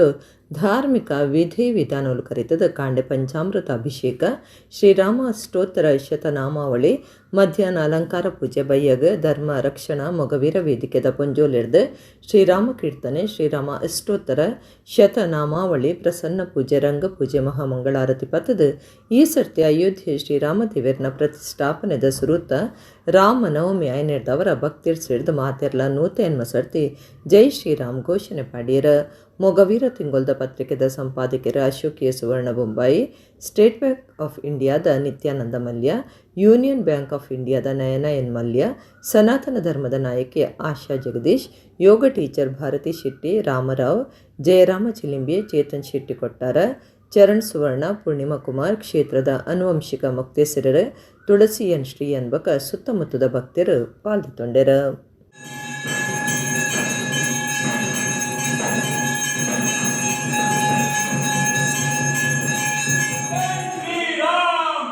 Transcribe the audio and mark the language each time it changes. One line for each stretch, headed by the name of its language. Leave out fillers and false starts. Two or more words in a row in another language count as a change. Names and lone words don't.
Tulu: ಧಾರ್ಮಿಕ ವಿಧಿ ವಿಧಾನಗಳು ಕರೆತದ ಕಾಂಡೆ ಪಂಚಾಮೃತ ಅಭಿಷೇಕ, ಶ್ರೀರಾಮ ಅಷ್ಟೋತ್ತರ ಶತನಾಮಾವಳಿ, ಮಧ್ಯಾಹ್ನ ಅಲಂಕಾರ ಪೂಜೆ ಬಯ್ಯಗ ಧರ್ಮ ರಕ್ಷಣಾ ಮೊಗವೀರ ವೇದಿಕೆದ ಪೊಂಜೋಲೆಡ್ದು ಶ್ರೀರಾಮ ಕೀರ್ತನೆ, ಶ್ರೀರಾಮ ಅಷ್ಟೋತ್ತರ ಶತನಾಮಾವಳಿ, ಪ್ರಸನ್ನ ಪೂಜೆ, ರಂಗ ಪೂಜೆ, ಮಹಾಮಂಗಳಾರತಿ ಪತ್ತದ ಈ ಸರ್ತಿ ಅಯೋಧ್ಯೆ ಶ್ರೀರಾಮದೇವರನ ಪ್ರತಿಷ್ಠಾಪನೆದ ಸುರುತ್ತ ರಾಮನವಮಿ ಐನೆಡ್ದವರ ಭಕ್ತಿರ್ ಸೇರಿದ ಮಾತೆರ್ಲ 180 ಸರ್ತಿ
Hindi: जय श्रीराम
Tulu: ಘೋಷಣೆ ಪಾಡಿಯರ. ಮೊಗವೀರ ತಿಂಗೊಲ್ದ ಪತ್ರಿಕೆದ ಸಂಪಾದಕರ ಅಶೋಕಿಯ ಸುವರ್ಣ ಬೊಂಬಾಯಿ, ಸ್ಟೇಟ್ ಬ್ಯಾಂಕ್ ಆಫ್ ಇಂಡಿಯಾದ ನಿತ್ಯಾನಂದ ಮಲ್ಯ, ಯೂನಿಯನ್ ಬ್ಯಾಂಕ್ ಆಫ್ ಇಂಡಿಯಾದ ನಯನ ಎನ್ ಮಲ್ಯ, ಸನಾತನ ಧರ್ಮದ ನಾಯಕಿ ಆಶಾ ಜಗದೀಶ್, ಯೋಗ ಟೀಚರ್ ಭಾರತಿ ಶೆಟ್ಟಿ, ರಾಮರಾವ್, ಜಯರಾಮ ಚಿಲಿಂಬೆ, ಚೇತನ್ ಶೆಟ್ಟಿ ಕೊಟ್ಟಾರ, ಚರಣ್ ಸುವರ್ಣ, ಪೂರ್ಣಿಮಾ ಕುಮಾರ್, ಕ್ಷೇತ್ರದ ಅನುವಂಶಿಕ ಮುಕ್ತೇಸರರು, ತುಳಸಿ ಎನ್ ಶ್ರೀ ಅನ್ಬಕ ಸುತ್ತಮುತ್ತದ ಭಕ್ತರು ಪಾಲ್ಗೊಂಡರ. ಶ್ರೀರಾಮ್